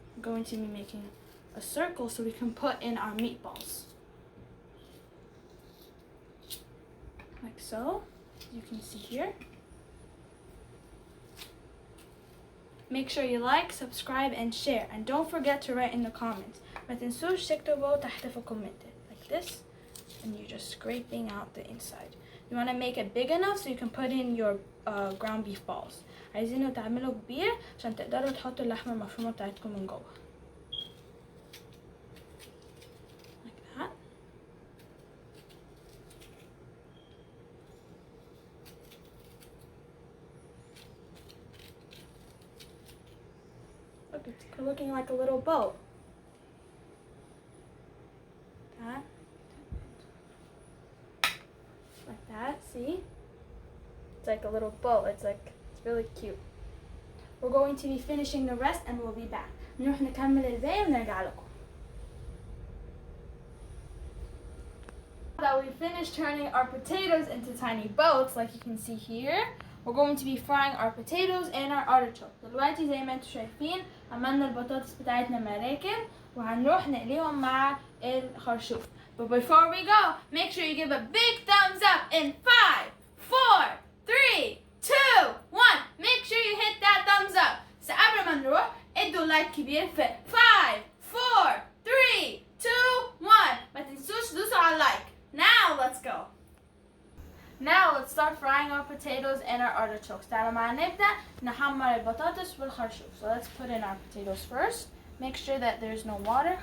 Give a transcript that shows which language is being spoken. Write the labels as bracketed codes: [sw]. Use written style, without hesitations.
[en] We're going to be making a circle so we can put in our meatballs. Like so, you can see here. Make sure you like, subscribe, and share. And don't forget to write in the comments. [ar] ما تنسوش تكتبوا تحت في الكومنتات. [en] Like this. And you're just scraping out the inside. You want to make it big enough so you can put in your ground beef balls. [ar] عايزينه تعملوا كبير عشان تقدروا تحطوا اللحمة المفرومة بتاعتكم من جوه. [en] Like that. Look, it's looking like a little boat. That. Like that, see? It's like a little boat. It's really cute. We're going to be finishing the rest and we'll be back. [ar] نروح نكمل الباقي ونرجع لكم. [en] Now that we finished turning our potatoes into tiny boats, like you can see here, we're going to be frying our potatoes and our artichoke. [ar] دلوقتي زي ما انتم شايفين عملنا البطاطس بتاعتنا مراكب وهنروح نقليهم مع الخرشوف. [en] But before we go, make sure you give a big thumbs up in 5, 4, 3, 2, 1. Make sure you hit that thumbs up. [ar] So قبل ما نروح ادوا لايك كبير في 5, 4, 3, 2, 1. ما تنسوش تدوسوا على اللايك. [en] Now let's go. Now let's start frying our potatoes and our artichokes. [ar] تعالوا معنا نبدأ نحمر البطاطس والخرشوف. [en] So let's put in our potatoes first. Make sure that there's no water.